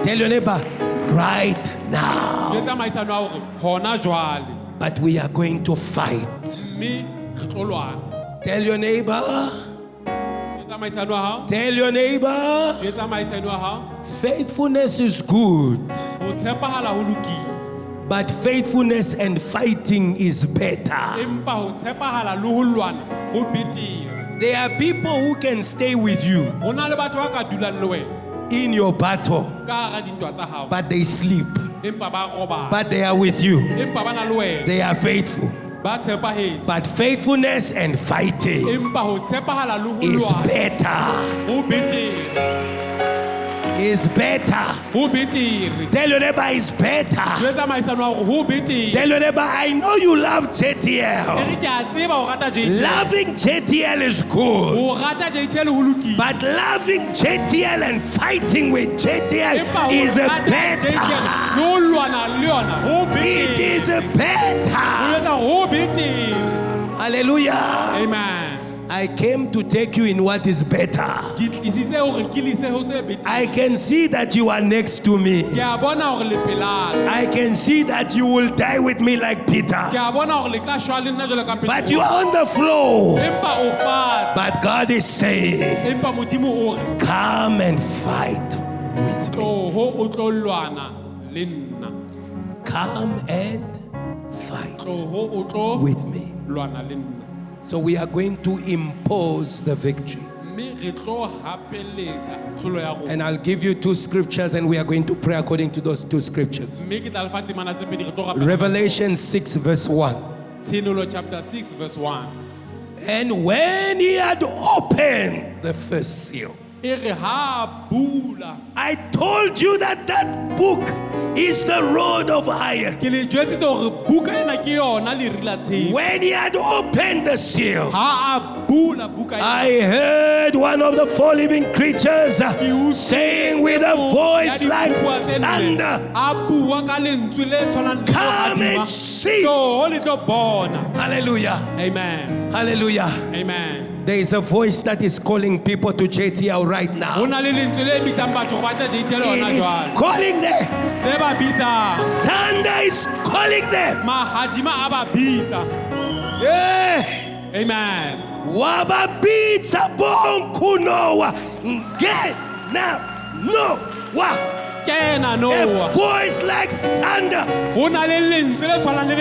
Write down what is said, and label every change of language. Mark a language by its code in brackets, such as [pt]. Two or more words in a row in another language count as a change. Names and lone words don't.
[en] Tell your neighbor, right now. [st] Le tsamaisano ya hore hona jwale [en] But we are going to fight. [st] mme re tlo lwana. [en] Tell your neighbor, [st] Le tsamaisano ya hao, [en] tell your neighbor, [st] le tsamaisano ya hao, [en] faithfulness is good, [st] ho tshepahala ho lokile. [en] but faithfulness and fighting is better. [st] Empa ho tshepahala le ho lwana ho betere. [en] There are people who can stay with you [st] Ho na le batho ba ka dulang le wena [en] in your battle, [st] ka hara dintwa tsa hao, [en] but they sleep. [st] empa ba robala. [en] But they are with you. [st] Empa ba na le wena, [en] They are faithful. [st] ba tshepahetse. [en] But faithfulness and fighting [st] Empa ho tshepahala le ho [en] is [st] lwana [en] better. [st] ho betere. [en] Is better. [st] Ho betere. [en] Tell your neighbor it's better. [st] Le tsamaisano ya hore ho betere. [en] Tell your neighbor, I know you love E [st] JTL. re ke a tseba ho rata JTL. [en] Loving JTL is good. [st] Ho rata JTL ho lokile. [en] But loving JTL and fighting with JTL [st] Empa ho [en] is a [st] rata [en] better. [st] JTL le ho lwana le yona ho [en] It [st] betere. [en] is a [st] Ho [en] better. [st] etsa ho betere. [en] Hallelujah. Amen. I came to take you in what is better. [st] Ke tlisitse hore ke lise ho se betere. [en] I can see that you are next to me. [st] Ke a bona hore le pelaka. [en] I can see that you will die with me like [st] Ke Peter. a bona hore le tla shwa le nna jwalo ka Petero. [en] But you are on the floor. [st] Empa o fatshe. [en] But God is saying, [st] Empa Modimo o re [en] come and fight with me. [st] tloho o tlo lwana le nna. [en] Come and fight [st] Tloho o tlo [en] with me. [st] lwana le nna. [en] So we are going to impose the victory. [st] Mme re tlo hapeletsa tlholo ya rona. [en] And I'll give you 2 scriptures and we are going to pray according to those 2 scriptures. [st] Mme ke tla le fa temana tse pedi re tlo rapela. [en] Revelation 6 verse 1. [st] Tshenolo [en] chapter 6 verse 1. And when he had opened the first seal, [st] e re ha bula. [en] I told you that that book is the rod of iron. [st] Ke le jwetsitse hore buka ena ke yona leri la tshepo. [en] When he had opened the seal, [st] Ha a bula buka ena. [en] I heard one of the four living creatures saying with a voice like thunder, [st] A bua ka lentswe le tshwanang le [en] come [st] legadima. [en] and see. [st] So le tlo bona. [en] Hallelujah. Amen. Hallelujah. Amen. There is a voice that is calling people to JTL right now. [st] Ho na le lentswe le bitsang batho ho batla JTL hona [en] It is [st] jwale. [en] calling them. [st] Le ba bitsa. [en] Thunder is calling them. [st] Mahadima a ba bitsa. [en] Yeah. Amen. Wababitsa bonkunowa. Ngena no wa. [st] Kena [en] A Noah. voice like thunder. [st] Ho na le lentswe le tshwanang le